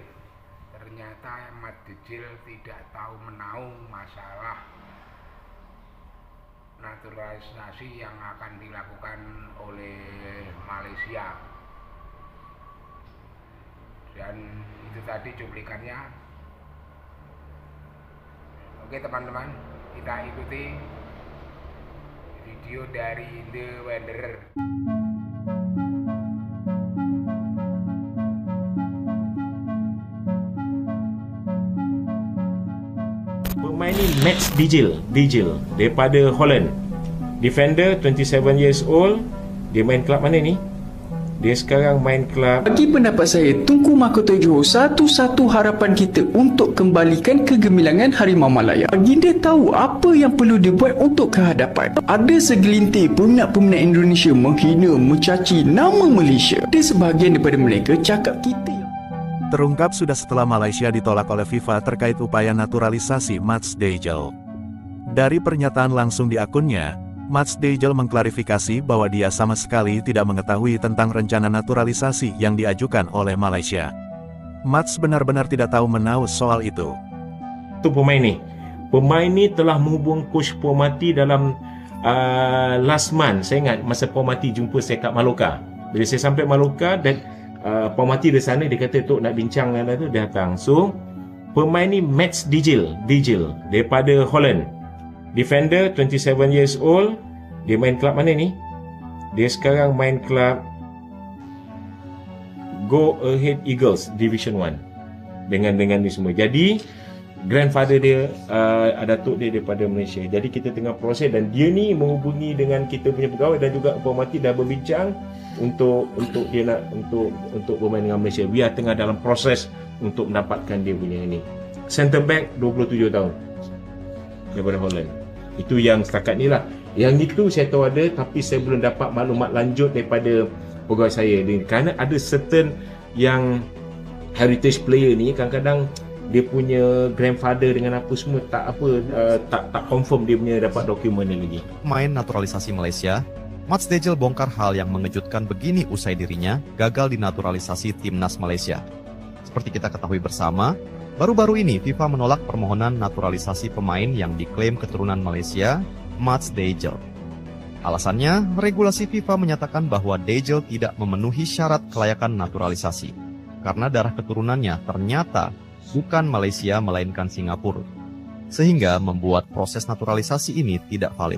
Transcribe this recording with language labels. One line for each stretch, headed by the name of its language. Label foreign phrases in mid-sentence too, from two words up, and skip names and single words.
Indonesian: Ternyata Mat Djil tidak tahu menahu masalah naturalisasi yang akan dilakukan oleh Malaysia. Dan itu tadi cuplikannya. Oke teman-teman, kita ikuti video dari The Wanderer.
Malay: Pemain ni Max Dijil daripada Holland.
English: Defender 27 years old.
Malay: Dia main kelab mana ni? Dia sekarang main kelab. Bagi pendapat saya, Tunku Mahkota Johor satu-satu harapan kita untuk kembalikan kegemilangan Harimau Malaya. Baginda tahu apa yang perlu dibuat untuk kehadapan. Ada segelintir peminat-peminat Indonesia menghina, mencaci nama Malaysia. Ada sebahagian daripada mereka cakap kita.
Indonesian: Terungkap sudah setelah Malaysia ditolak oleh FIFA terkait upaya naturalisasi Max Dijil. Dari pernyataan langsung di akunnya, Max Dijil mengklarifikasi bahwa dia sama sekali tidak mengetahui tentang rencana naturalisasi yang diajukan oleh Malaysia. Max benar-benar tidak tahu menahu soal itu.
Malay: Tu pemain ni telah menghubung Coach Puan Mati dalam
English: last month.
Malay: Saya ingat masa Puan Mati jumpa saya kat Maloka. Bila saya sampai Maloka dan Puan Mati di sana, dia kata Tok nak bincang dengan tu, dia datang. So pemain ni Max Dijil daripada Holland.
English: Defender 27 years old.
Malay: Dia main kelab mana ni? Dia sekarang main kelab Go Ahead Eagles Division 1 dengan ni semua. Jadi grandfather dia Datuk dia daripada Malaysia. Jadi kita tengah proses dan dia ni menghubungi dengan kita punya pegawai dan juga Puan Mati dah berbincang untuk dia nak untuk bermain dengan Malaysia.
English: We are
Malay: tengah dalam proses untuk mendapatkan dia punya ini. Centre back 27 tahun daripada Holland. Itu yang setakat ni lah. Yang itu saya tahu ada, tapi saya belum dapat maklumat lanjut daripada pegawai saya. Kerana ada certain yang
English: heritage player
Malay: ni kadang-kadang dia punya grandfather dengan apa semua tak confirm dia punya dapat dokumen ni lagi.
Indonesian: Main naturalisasi Malaysia, Max Dijil bongkar hal yang mengejutkan begini usai dirinya gagal dinaturalisasi timnas Malaysia. Seperti kita ketahui bersama, baru-baru ini FIFA menolak permohonan naturalisasi pemain yang diklaim keturunan Malaysia, Max Dijil. Alasannya, regulasi FIFA menyatakan bahwa Dijil tidak memenuhi syarat kelayakan naturalisasi karena darah keturunannya ternyata bukan Malaysia melainkan Singapura, sehingga membuat proses naturalisasi ini tidak valid.